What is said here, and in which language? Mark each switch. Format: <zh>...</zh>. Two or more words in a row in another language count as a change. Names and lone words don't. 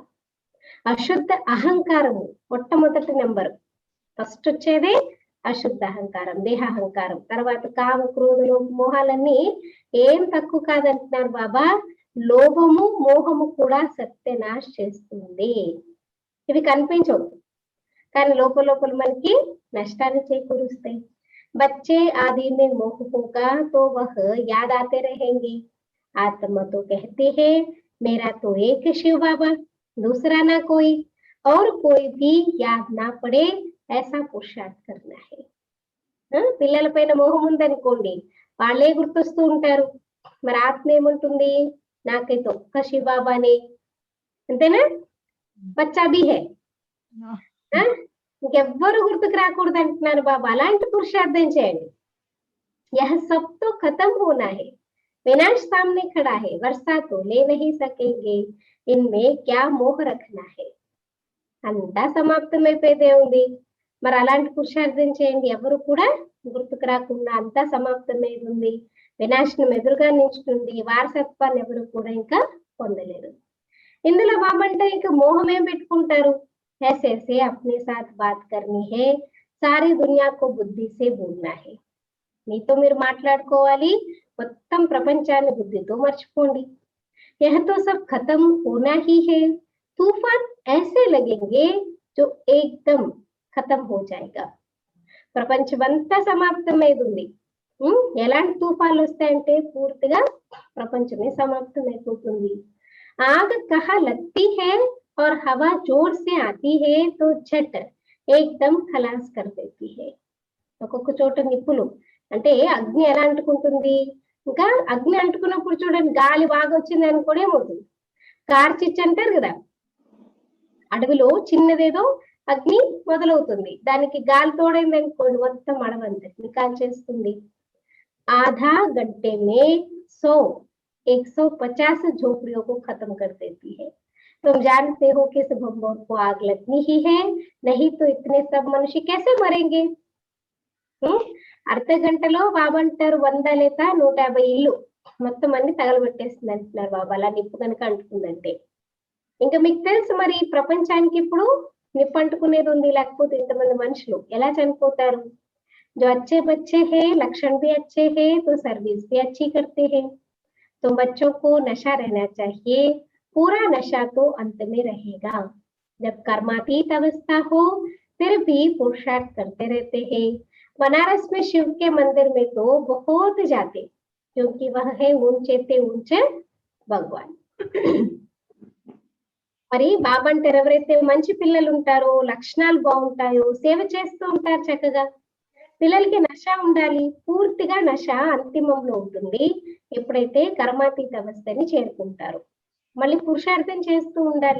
<te>అశుద్ధ అహంకారము మొట్టమొదటి నెంబర్, ఫస్ట్ వచ్చేదే అశుద్ధ అహంకారం, దేహాహంకారం. తర్వాత కామ క్రోధులు మోహాలన్నీ ఏం తక్కువ కాదంటున్నారు బాబా. లోభము మోహము కూడా సత్యనాశ్ చేస్తుంది. ఇవి కనిపించవు కానీ లోపల లోపల మనకి నష్టాన్ని చేకూరుస్తాయి.</te> <hi>बच्चे आदि में मोह होगा तो वह याद आते रहेंगे। आत्मा तो कहती है मेरा तो एक शिव बाबा, दूसरा ना कोई, और कोई भी याद ना पड़े ऐसा पुरुषार्थ करना है.</hi> <te>పిల్లల పైన మోహం ఉందనుకోండి, వాళ్ళే గుర్తొస్తూ ఉంటారు. మరి ఆత్మ ఏముంటుంది, నాకైతే ఒక్క శివబాబానే, అంతేనా,</te> <hi>बच्चा भी है,</hi> <te>ఇంకెవ్వరు గుర్తుకు రాకూడదు అంటున్నారు బాబా. అలాంటి పురుషార్థం చేయండి.</te> <hi>यह सब तो खत्म होना है, विनाश सामने खड़ा है, वर्षा तो ले नहीं सकेंगे, इनमें क्या मोह रखना है.</hi> <te>అంతా సమాప్తమైపోయేదే ఉంది. మరి అలాంటి పురుషార్థం చేయండి, ఎవరు కూడా గుర్తుకు రాకుండా అంతా సమాప్తమేది ఉంది, వినాశనం ఎదురుగా నిల్చుంది, వారసత్వాన్ని ఎవరు కూడా ఇంకా పొందలేరు. ఇందులో బాబంటే ఇంకా మోహం ఏం పెట్టుకుంటారు,</te> <hi>ऐसे से अपने साथ बात करनी है, सारी दुनिया को बुद्धि से बोलना है.</hi> <te>మీతో మీరు మాట్లాడుకోవాలి, మొత్తం ప్రపంచాన్ని బుద్ధితో మర్చిపోండి.</te> <hi>यह तो सब खत्म होना ही है, तूफान ऐसे लगेंगे जो एकदम खत्म हो जाएगा.</hi> <te>ప్రపంచమంతా సమాప్తమైంది ఉంది. ఎలాంటి తుఫాన్లు వస్తాయంటే పూర్తిగా ప్రపంచమే సమాప్తమైపోతుంది.</te> <hi>आग कहाँ लगती है और हवा जोर से आती है तो झट एकदम खलास कर देती है.</hi> <te>ఒక్కొక్క చోట నిప్పులు అంటే అగ్ని ఎలా అంటుకుంటుంది, ఇంకా అగ్ని అంటుకున్నప్పుడు చూడండి గాలి బాగా వచ్చింది అనుకోని ఏమవుతుంది, కార్చిచ్చు అంటారు కదా, అడవిలో చిన్నదేదో అగ్ని మొదలవుతుంది, దానికి గాలి తోడైంది అనుకోండి మొత్తం అడవంతటిని కాల్చేస్తుంది.</te> <hi>आधा घंटे में 150 झोपड़ियों को खत्म कर देती है. तुम जानते हो कि इस बम को आग लगनी ही है, नहीं तो इतने सब मनुष्य कैसे मरेंगे.</hi> <te>అర్ధ గంటలో బాబా అంటారు 100 లేక 150 ఇల్లు మొత్తం అన్ని తగలబెట్టేస్తుంది అంటున్నారు బాబా, అలా నిప్పు కనుక అంటుకుందంటే. ఇంకా మీకు తెలుసు మరి ప్రపంచానికి ఇప్పుడు నిప్పు అంటుకునేది ఉంది, లేకపోతే ఇంతమంది మనుషులు ఎలా చనిపోతారు.</te> <hi>जो अच्छे बच्चे हैं, लक्षण भी अच्छे हैं तो सर्विस भी अच्छी करते हैं. तो बच्चों को नशा रहना चाहिए, पूरा नशा तो अंत में रहेगा. जब कर्मातीत अवस्था हो फिर भी पुरुषार्थ करते रहते हैं. बनारस में शिव के मंदिर में तो बहुत जाते, क्योंकि वह है ऊंचे ते ऊंचे भगवान.</hi> <te>మరి బాబా అంటే ఎవరైతే మంచి పిల్లలు ఉంటారో, లక్షణాలు బాగుంటాయో, సేవ చేస్తూ ఉంటారు చక్కగా. పిల్లలకి నశ ఉండాలి, పూర్తిగా నశ అంతిమంలో ఉంటుంది ఎప్పుడైతే కర్మాతీత అవస్థని చేరుకుంటారు. మళ్ళీ పురుషార్థం చేస్తూ ఉండాలి.</te>